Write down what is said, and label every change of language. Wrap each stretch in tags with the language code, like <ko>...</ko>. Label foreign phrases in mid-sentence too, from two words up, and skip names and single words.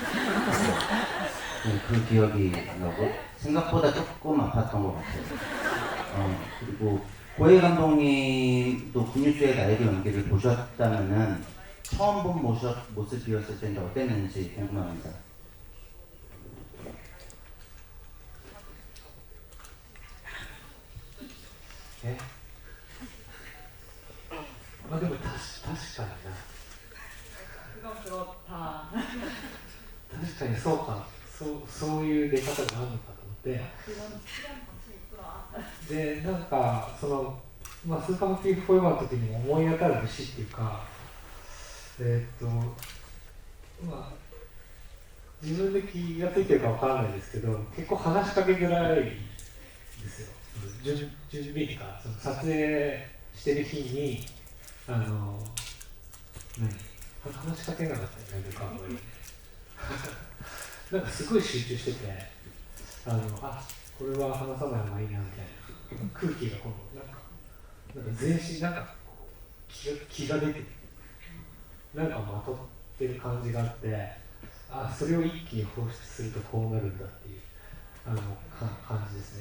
<ko>네, 그 기억이 나고 생각보다 조금 아팠던 것 같아요. 그리고 고해 감독님도 굿뉴스의 나이로 연기를 보셨다면은 처음 본 모습이었을 텐데 어땠는지 궁금합니다.</ko> <ja>でも確かにな。</ja> <ko>그건 그렇다.</ko> <ja>確かにそうか、そういう出方があるのかと思って、</ja> <ko>그건 필요한 방식이 있구나.</ko> <ja>でなんかそのスーパーマーケットフォーエバーの時にも思い当たる節っていうか、自分で気がついてるかわからないですけど、結構話しかけづらいですよ。準備っていうかその撮影してる日に話しかけなかったりとかなんかすごい集中しててこれは話さない方がいいなみたいな空気がこうなんか全身なんか気が出てなんかまとってる感じがあって、それを一気に放出するとこうなるんだっていう感じですね。</ja>